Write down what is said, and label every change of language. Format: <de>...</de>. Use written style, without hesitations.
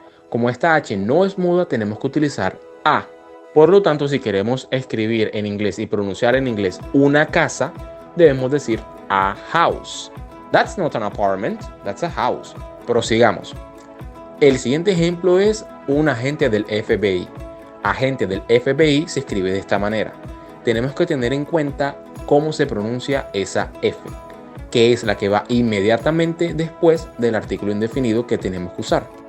<es>Como esta H no es muda, tenemos que utilizar A. Por lo tanto, si queremos escribir en inglés y pronunciar en inglés una casa, debemos decir</es> <en>a house. That's not an apartment, that's a house.</en> <es>Prosigamos. El siguiente ejemplo es un agente del FBI. Agente del FBI se escribe de esta manera. Tenemos que tener en cuenta cómo se pronuncia esa F, que es la que va inmediatamente después del artículo indefinido que tenemos que usar.</es>